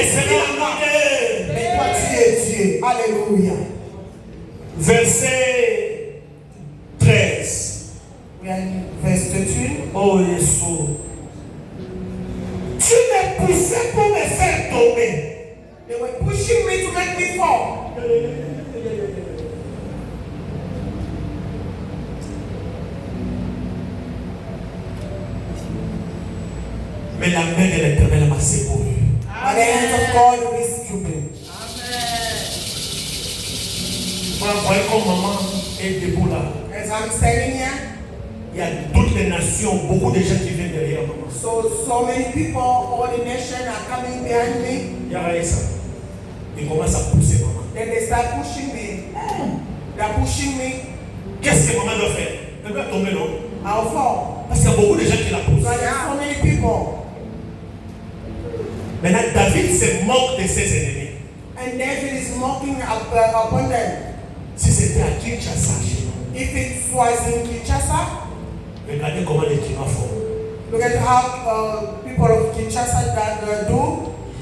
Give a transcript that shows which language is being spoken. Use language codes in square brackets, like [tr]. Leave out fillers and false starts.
[fr] Et Seigneur, mon mais toi tu es Dieu alléluia verset 13. [en] verse 13 [fr] Oh Jésus. Tu me poussais pour me faire tomber. [en] they were pushing me to make me fall. [fr] Mais la main de l'Éternel m'a secouru. [en] But the hand of God rescued me. [fr] Moi, voyez comme maman est debout là. [en] As I'm standing here, [fr] Il y a toutes les nations, beaucoup de gens qui viennent derrière maman. [en] so many people, all the nations are coming behind me. [fr] Il y a ça. Il commence à pousser maman. [en] Then they start pushing me. They are pushing me. [fr] Qu'est-ce que maman doit faire? Elle doit tomber, non? [en] I'll fall. [fr] Parce qu'il y a beaucoup de gens qui la poussent. [en] But there are so many people. [fr] Maintenant, David se moque de ses ennemis. [en] And David is mocking upon them. [fr] Si c'était à Kinshasa, chez nous, [en] If it was in Kinshasa, [fr] regardez comment les clients font. [en] look at how people of Kinshasa that do.